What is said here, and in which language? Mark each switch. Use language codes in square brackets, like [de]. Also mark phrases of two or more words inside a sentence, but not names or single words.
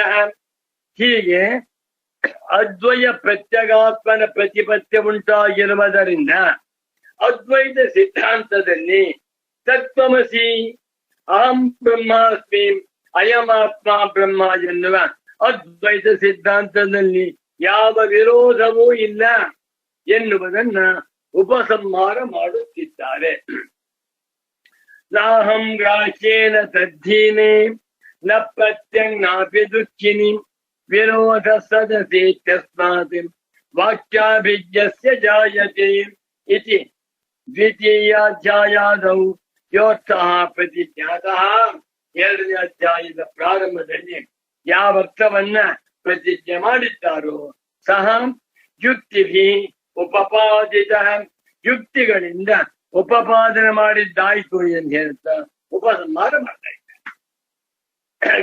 [kn] ಹೀಗೆ ಅದ್ವಯ ಪ್ರತ್ಯಗಾತ್ಮನ ಪ್ರತಿಪತ್ಯ ಉಂಟಾಗಿರುವುದರಿಂದ ಅದ್ವೈತ ಸಿದ್ಧಾಂತದಲ್ಲಿ [sa] ತತ್ವಮಸಿ ಅಹಂ ಬ್ರಹ್ಮಾಸ್ಮಿ ಅಯಮಾತ್ಮ ಬ್ರಹ್ಮ [kn] ಎನ್ನುವ ಅದ್ವೈತ ಸಿದ್ಧಾಂತದಲ್ಲಿ ಯಾವ ವಿರೋಧವೂ ಇಲ್ಲ ಎನ್ನುವುದನ್ನ ಉಪಸಂಹಾರ ಮಾಡುತ್ತಿದ್ದಾರೆ. [sa] ನಾಹಂ ಗ್ರಾಹ್ಯೇನ ತದ್ಧೀನೆ ನ ಪ್ರತ್ಯಂಗಾಪಿ ದುಃಖಿನಿ ವಿರೋಧ ಸದಸೆ ತಸ್ಮಾತ್ ವಾಕ್ಯಾಭಿಜ್ಞಸ್ಯ ಜಾಯತೆ ಇತಿ ದ್ವಿತೀಯಾಧ್ಯಾಯಾದೌ ಯೋರ್ಥಃ ಪ್ರತಿಜ್ಞಾತಃ. [kn] 2ನೇ ಅಧ್ಯಾಯದ ಪ್ರಾರಂಭದಲ್ಲಿ ಯಾವ ಅರ್ಥವನ್ನ ಪ್ರತಿಜ್ಞೆ ಮಾಡಿದ್ದಾರೋ [sa] ಸಹ ಯುಕ್ತಿಭಿ ಉಪಪಾದಿತ, [kn] ಯುಕ್ತಿಗಳಿಂದ ಉಪಪಾದನೆ ಮಾಡಿದ್ದಾಯ್ತು ಎಂದು ಹೇಳ್ತಾ ಉಪಸಂಹಾರ ಮಾಡ್ತಾ ಇದ್ದಾರೆ.